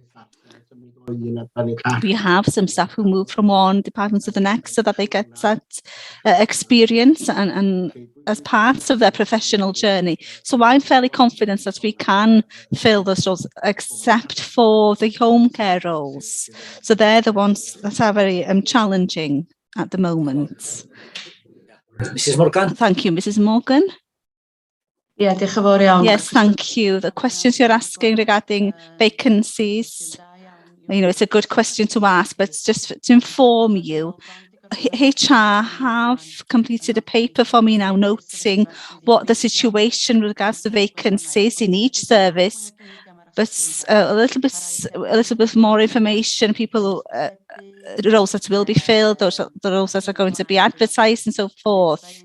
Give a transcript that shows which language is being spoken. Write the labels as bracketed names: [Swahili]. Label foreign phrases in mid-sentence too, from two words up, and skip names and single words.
[English] We have some staff who move from one department to the next so that they get that experience and as part of their professional journey. So I'm fairly confident that we can fill those roles, except for the home care roles. So they're the ones that are very challenging at the moment. Mrs. Morgan. Thank you, Mrs. Morgan. [Welsh] Yeah, diolch yn fawr iawn. [English] Yes, thank you. The questions you're asking regarding vacancies, it's a good question to ask, but just to inform you, HR have completed a paper for me now noting what the situation with regards to vacancies in each service, but a little bit more information, people, roles that will be filled, the roles that are going to be advertised and so forth.